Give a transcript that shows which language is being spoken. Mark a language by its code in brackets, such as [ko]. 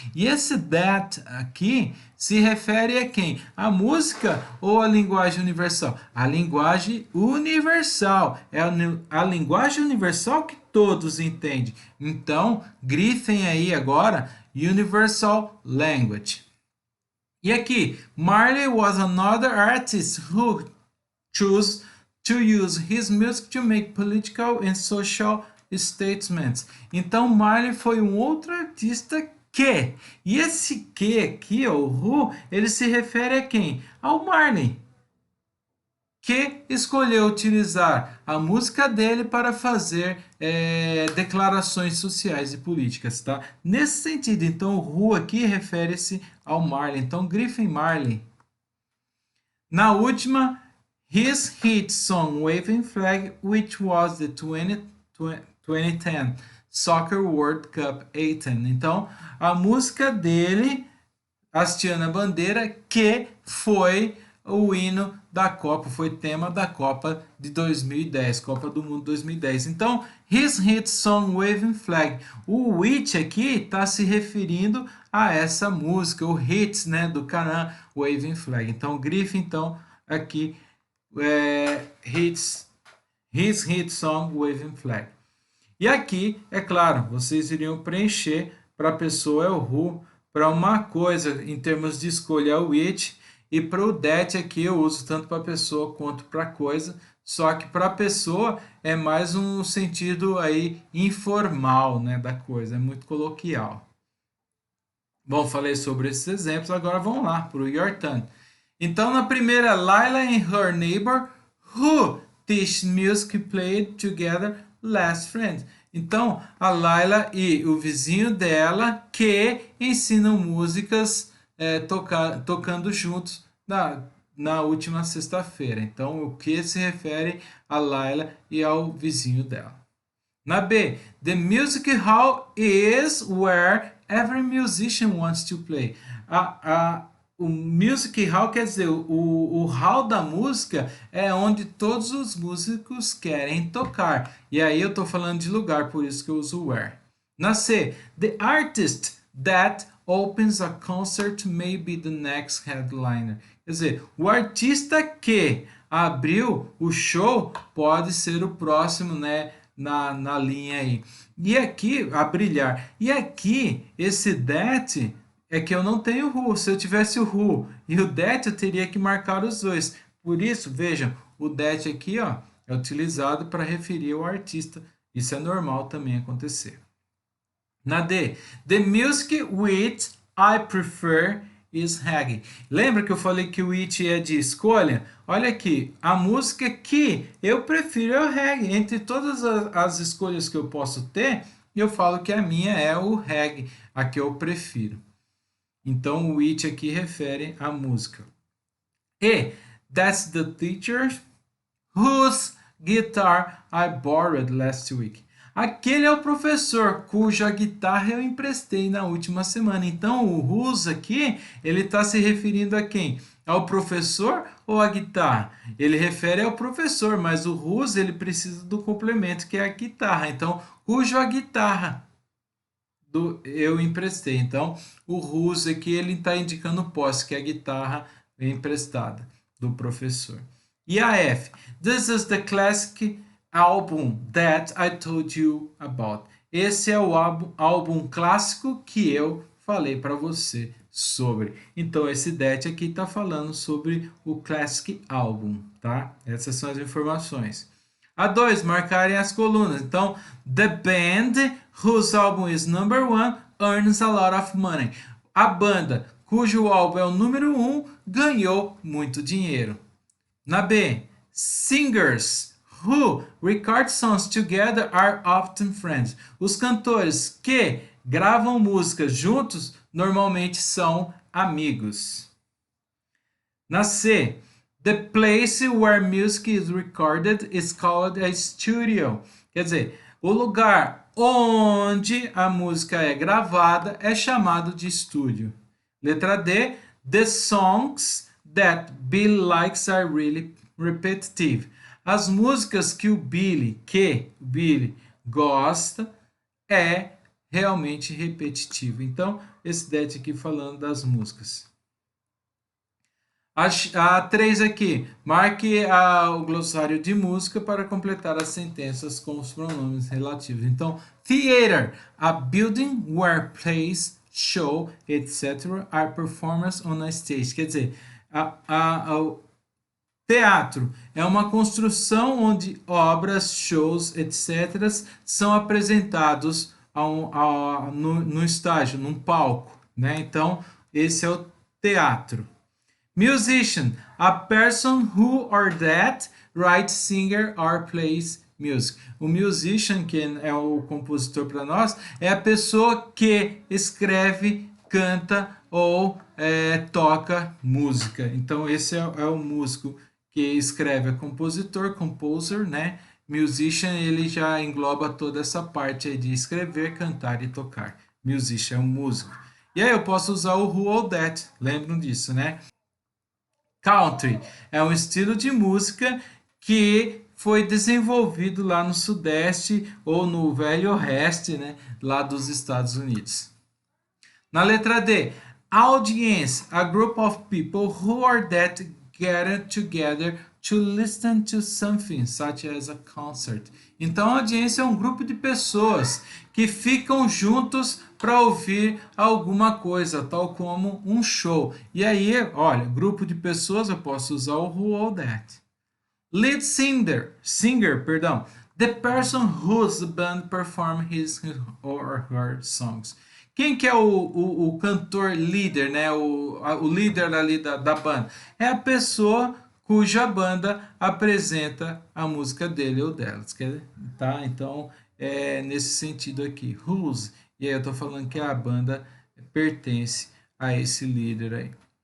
[pt] E esse that aqui se refere a quem? A música ou a linguagem universal? A linguagem universal. É a linguagem universal que todos entendem. Então, grifem aí agora [en] Universal Language. [pt] E aqui, [en] Marley was another artist who chose to use his music to make political and social statements. [pt] Então, Marley foi um outro artista que, e esse que aqui, o who, ele se refere a quem? Ao Marley, que escolheu utilizar a música dele para fazer declarações sociais e políticas, tá? Nesse sentido, então, o who aqui refere-se ao Marley. Então, grifem Marley. Na última, [en] his hit song Waving Flag, which was the 2010 Soccer World Cup 18. [pt] Então, a música dele, hasteando a bandeira, que foi o hino da Copa, foi tema da Copa de 2010, Copa do Mundo 2010. [en] Então, his hit song Waving Flag. [pt] O which aqui está se referindo a essa música, o hits, né, do Canaan, Waving Flag. Então, grife, então, aqui, [en] his hit song Waving Flag. [pt] E aqui, é claro, vocês iriam preencher para a pessoa é o who, para uma coisa, em termos de escolha é o which, e para o that aqui eu uso tanto para pessoa quanto para coisa, só que para pessoa é mais um sentido aí informal, né, da coisa, é muito coloquial. Bom, falei sobre esses exemplos, agora vamos lá para o [en] your turn. [pt] Então, na primeira, [en] Lila and her neighbor who teach music played together last friend. [pt] Então, a Lila e o vizinho dela que ensinam músicas tocando juntos na última sexta-feira. Então, o que se refere a Lila e ao vizinho dela. Na B, [en] the music hall is where every musician wants to play. [pt] O music hall quer dizer, o hall da música é onde todos os músicos querem tocar. E aí eu estou falando de lugar, por isso que eu uso where. Na C, [en] the artist that opens a concert may be the next headliner. [pt] Quer dizer, o artista que abriu o show pode ser o próximo, né? Na linha aí. E aqui, a brilhar. E aqui, esse that é que eu não tenho who. Se eu tivesse o who e o that, eu teria que marcar os dois. Por isso, vejam, o that aqui, ó, é utilizado para referir ao artista. Isso é normal também acontecer. Na D, [en] the music which I prefer is reggae. [pt] Lembra que eu falei que o which é de escolha? Olha aqui, a música que eu prefiro é o reggae. Entre todas as escolhas que eu posso ter, eu falo que a minha é o reggae, a que eu prefiro. Então, o which aqui refere à música. [en] E, that's the teacher whose guitar I borrowed last week. [pt] Aquele é o professor cuja guitarra eu emprestei na última semana. Então, o whose aqui, ele está se referindo a quem? Ao professor ou à guitarra? Ele refere ao professor, mas o whose, ele precisa do complemento, que é a guitarra. Então, cujo a guitarra eu emprestei. Então, o whose aqui, ele está indicando posse, que é a guitarra emprestada do professor. E a F, [en] this is the classic album that I told you about. [pt] Esse é o álbum clássico que eu falei para você sobre. Então, esse that aqui está falando sobre o classic album, tá? Essas são as informações. A 2, marcarem as colunas. Então, [en] the band whose album is number 1 earns a lot of money. [pt] A banda cujo álbum é o número 1 ganhou muito dinheiro. Na B, [en] singers who record songs together are often friends. [pt] Os cantores que gravam músicas juntos normalmente são amigos. Na C, [en] the place where music is recorded is called a studio. [pt] Quer dizer, o lugar onde a música é gravada é chamado de estúdio. Letra D, [en] the songs that Billy likes are really repetitive. [pt] As músicas que o Billy gosta é realmente repetitivo. Então, esse that aqui falando das músicas. A 3 aqui, marque o glossário de música para completar as sentenças com os pronomes relativos. Então, [en] theater, a building where plays, show, etc. are performed on a stage. [pt] Quer dizer, o teatro é uma construção onde obras, shows, etc. são apresentados no estágio, num palco, né? Então, esse é o teatro. [en] Musician, a person who or that writes, singer or plays music. [pt] O musician, que é o compositor para nós, é a pessoa que escreve, canta ou toca música. Então, esse é o músico que escreve, é compositor, composer, né? Musician, ele já engloba toda essa parte aí de escrever, cantar e tocar. Musician é um músico. E aí eu posso usar o who ou that, lembram disso, né? Country é um estilo de música que foi desenvolvido lá no Sudeste ou no Velho Oeste, né, lá dos Estados Unidos. Na letra D, [en] audience, a group of people who are that gather together to listen to something, such as a concert. [pt] Então, a audiência é um grupo de pessoas que ficam juntos para ouvir alguma coisa, tal como um show. E aí, olha, grupo de pessoas, eu posso usar o who ou that. [en] Lead singer, the person whose band perform his or her songs. [pt] Quem que é o cantor líder, né? O líder ali da banda? É a pessoa cuja banda apresenta a música dele ou delas, tá? Então, é nesse sentido aqui, whose, e aí eu tô falando que a banda pertence a esse líder aí.